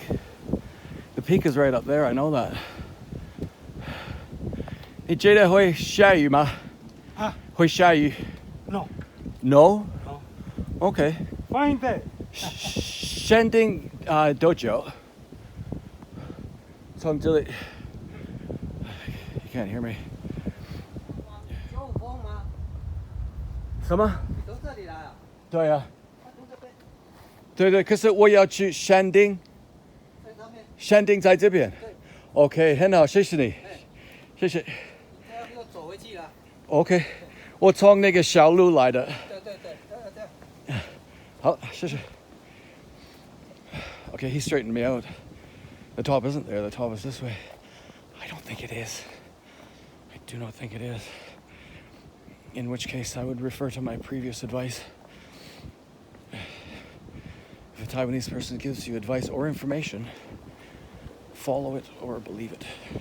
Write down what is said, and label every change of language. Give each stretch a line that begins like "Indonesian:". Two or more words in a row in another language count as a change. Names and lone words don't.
English: The peak is right up there, I know that.
Chinese: 你觉得会下雨吗？啊会下雨
English: ，no，？No. No. Okay. fine day， Shanding dojo.
Chinese: 从这里
English: You can't hear me.
Chinese: 9 峰吗？什么？你从这里来啊？对啊，他从这边，对对，可是我要去山顶，在上面，山顶在这边。对， OK，很好，谢谢你，哎，谢谢。这样又走回去了。 OK，我从那个小路来的。对对对，这样。好，谢谢。
English: Okay, he straightened me out. The top isn't there, the top is this way. I don't think it is. I do not think it is. In which case, I would refer to my previous advice. If a Taiwanese person gives you advice or information, follow it or believe it.